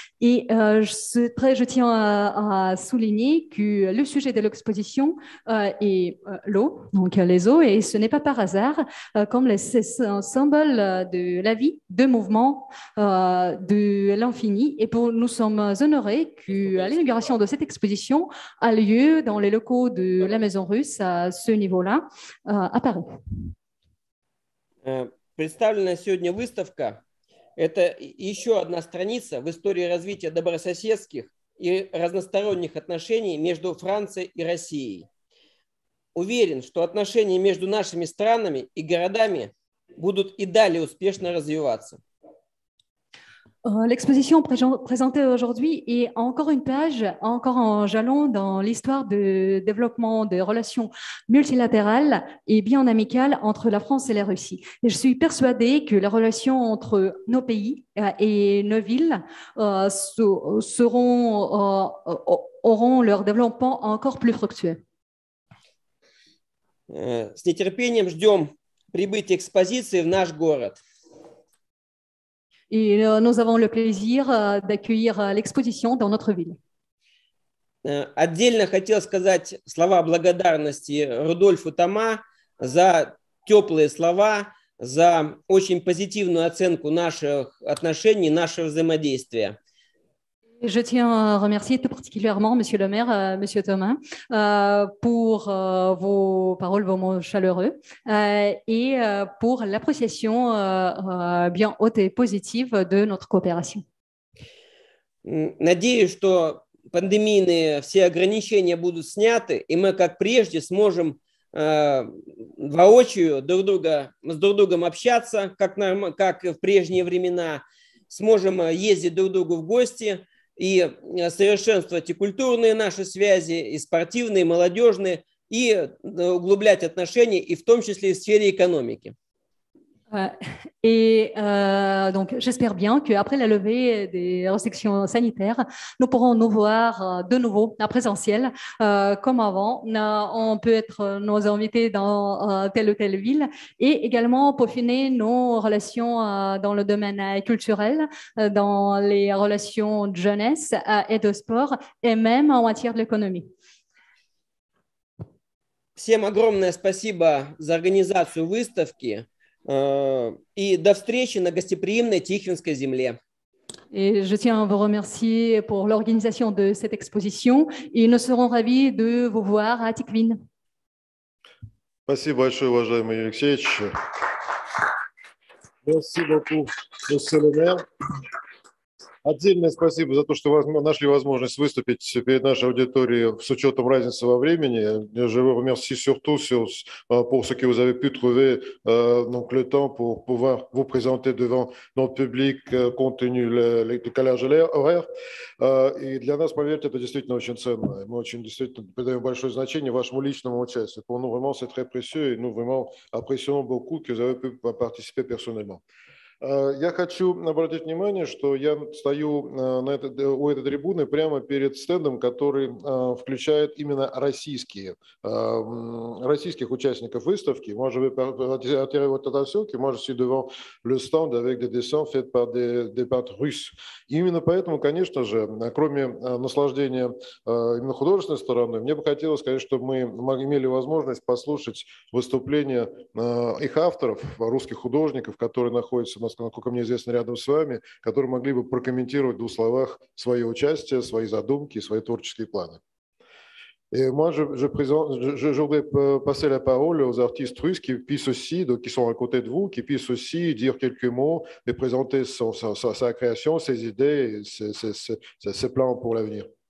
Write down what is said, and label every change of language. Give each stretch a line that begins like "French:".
French: Et je tiens à souligner que le sujet de l'exposition est l'eau, donc les eaux, et ce n'est pas par hasard, comme c'est un symbole de la vie, de mouvement, de l'infini. Et nous sommes honorés que l'inauguration de cette exposition a lieu dans les locaux de la Maison Russe à ce niveau-là, à Paris.
Russian: Представленная сегодня выставка – это еще одна страница в истории развития добрососедских и разносторонних отношений между Францией и Россией. Уверен, что отношения между нашими странами и городами будут и далее успешно развиваться.
French: L'exposition présentée aujourd'hui est encore une page, encore un jalon dans l'histoire de développement des relations multilatérales et bien amicales entre la France et la Russie. Et je suis persuadée que les relations entre nos pays et nos villes auront leur développement encore plus fructueux.
Russian: С нетерпением ждем прибытия экспозиции в наш город.
French: Et nous avons le plaisir d'accueillir l'exposition dans notre ville.
Russian: Отдельно хотел сказать слова благодарности Рудольфу Тома за теплые слова, за очень позитивную оценку наших отношений, нашего взаимодействия.
French: Je tiens à remercier tout particulièrement Monsieur le maire, Monsieur Thomas, pour vos paroles, vos mots chaleureux et pour l'appréciation bien haute et positive de notre coopération.
Russian: Надеюсь, что пандемийные все ограничения будут сняты, и мы, как прежде, сможем воочию с друг другом общаться, как в прежние времена, сможем ездить друг к другу в гости, и совершенствовать и культурные наши связи, и спортивные, и молодежные, и углублять отношения, и в том числе и в сфере экономики.
French: Et donc, j'espère bien qu'après la levée des restrictions sanitaires, nous pourrons nous voir de nouveau en présentiel comme avant. On peut être nos invités dans telle ou telle ville et également peaufiner nos relations dans le domaine culturel, dans les relations de jeunesse et de sport et même en matière de l'économie.
Russian: Всем огромное спасибо за организацию выставки и до встречи на гостеприимной Тихвинской земле.
French: Et je tiens à vous remercier pour l'organisation de cette exposition et nous serons ravis de vous voir à Tikhvin.
Russian: Спасибо большое, уважаемый Юрий Алексеевич.
French: Merci beaucoup, monsieur le maire.
Russian: Отдельное спасибо за то, что вы нашли возможность выступить перед нашей аудиторией с учетом разницы во времени.
French: Je vous remercie surtout pour ce que vous avez pu trouver donc le temps pour pouvoir vous présenter devant notre public compte tenu le décalage horaire.
Russian: И для нас, поверьте, это действительно очень ценно. Мы очень действительно придаем большое значение вашему личному участию.
French: Pour nous, vraiment, c'est très précieux et nous vraiment apprécions beaucoup que vous avez pu participer personnellement.
Russian: Я хочу обратить внимание, что я стою у этой трибуны прямо перед стендом, который включает именно российских участников выставки.
French: Moi, je vais attirer votre attention que moi, je suis devant le stand avec des dessins faits par des peintres russes.
Russian: И именно поэтому, конечно же, кроме наслаждения именно художественной стороны, мне бы хотелось сказать, чтобы мы имели возможность послушать выступления их авторов, русских художников, которые находятся, насколько мне известно, рядом с вами, которые могли бы прокомментировать в двух словах свое участие, свои задумки, свои творческие планы.
French: Et moi, je voudrais passer la parole aux artistes russes qui puissent aussi, donc qui sont à côté de vous, qui puissent aussi dire quelques mots et présenter sa création, ses idées, ses plans pour l'avenir.